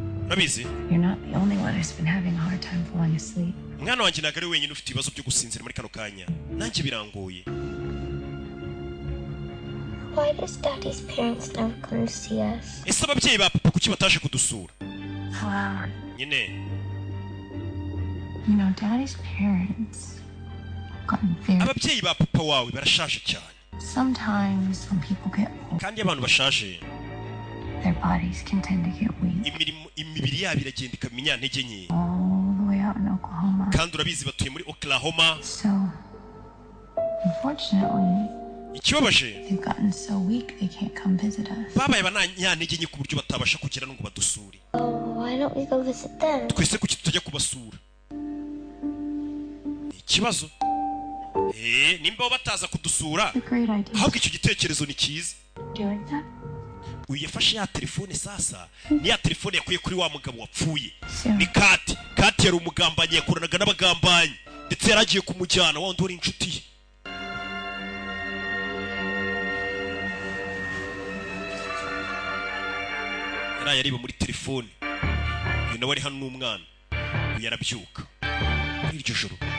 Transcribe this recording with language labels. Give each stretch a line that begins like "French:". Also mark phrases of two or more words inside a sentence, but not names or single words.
Kinyarwanda: urabizi
English: You're not the only one who's been having a hard time falling asleep.
Kinyarwanda: umwana wanjye ntabwo ari wenyine ufite ibibazo byo gusinzira muri kano kanya nanjye birangoye
English: Why does Daddy's parents never come to see us?
Kinyarwanda: ese ababyeyi ba papa kuki bataje kudusura
English: Wow.
Kinyarwanda: nyine
English: You know, Daddy's parents have gotten very...
Kinyarwanda: ababyeyi ba papa wawe barashaje cyane
English: Sometimes when people get old,
Kinyarwanda: kandi abantu bashaje
English: their bodies can tend to get weak.
Kinyarwanda: imibiri yabo iragenda ikamenya ntege nke
English: All the way out in Oklahoma.
Kinyarwanda: kandi urabizi batuye muri Oklahoma
English: So, unfortunately,
Kinyarwanda: ikibabaje
English: they've gotten so weak they can't come visit us.
Kinyarwanda: babaye abanyantege nke ku buryo batabasha kugera ngo badusure
English: Why don't we go visit them?
Kinyarwanda: twese kuki tutajya kubasura ikibazo nimba bataza kudusura
English: A great idea.
Kinyarwanda: ahubwo icyo gitekerezo ni cyiza
English: Doing that?
Kinyarwanda: uyu yafashe ya telefone sasa ni ya telefone yakuye kuri wa mugabo wapfuye
English: Sure.
Kinyarwanda: ni kati yari umugambanyi yakoranaga n'abagambanyi ndetse yaragiye kumujyana wa wundi wari inshuti ye yari yariba muri telefone uyu nawe ari hano n'umwana uyu yarabyuka muri iryo joro